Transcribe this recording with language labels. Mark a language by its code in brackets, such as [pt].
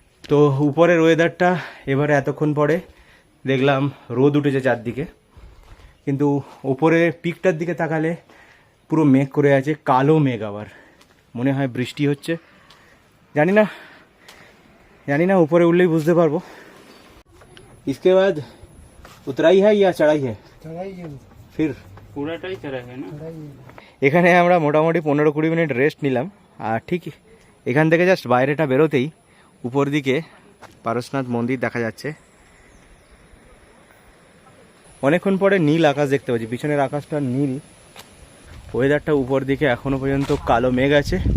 [bn] তো উপরের ওয়েদারটা এবারে এতক্ষণ পরে দেখলাম রোদ উঠেছে চারদিকে, কিন্তু উপরে পিকটার দিকে তাকালে পুরো মেঘ করে আছে, কালো মেঘ। আবার মনে হয় বৃষ্টি হচ্ছে, জানি না ऊपर उठलेই বুঝতে পারবো। [hi] इसके बाद उतराई है या चढ़ाई है? फिर [bn] পুরাটাই চড়াই হয় না। এখানে আমরা মোটামুটি 15-20 মিনিট রেস্ট নিলাম, আর ঠিক এখান থেকে জাস্ট বাইরেটা বেরোতেই উপর দিকে পারশনাথ মন্দির দেখা যাচ্ছে। অনেকক্ষণ পরে নীল আকাশ দেখতে পাচ্ছি, পিছনের আকাশটা নীল, ওয়েদারটা উপর দিকে এখনো পর্যন্ত কালো মেঘ আছে।